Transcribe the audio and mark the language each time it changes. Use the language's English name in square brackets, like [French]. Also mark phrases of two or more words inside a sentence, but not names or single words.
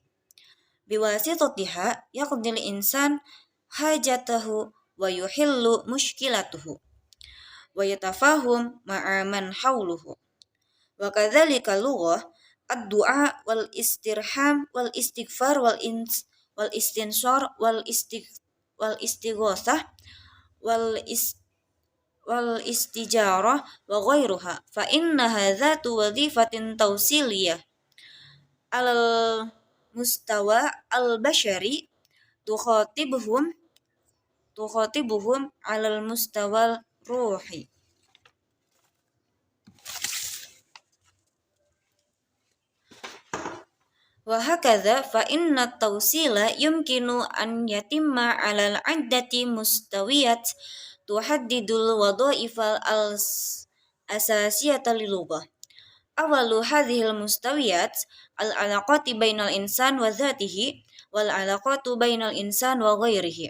[Arabic] بواسطتها يقضي الإنسان حاجته ويحل مشكلته ويتفاهم مع من حوله. وكذلك لغة الدعاء والاسترحام والاستغفار والاستنصار والاستغاثة والاستجارة وغيرها فإن هذه وظيفة توصيلية على المستوى البشري تخاطبهم على المستوى الروحي. وهكذا فإن التوصيل يمكن أن يتم على عدة مستويات تحدد الوظائف الأساسية للغة. أول هذه المستويات العلاقة بين الإنسان وذاته والعلاقة بين الإنسان وغيره.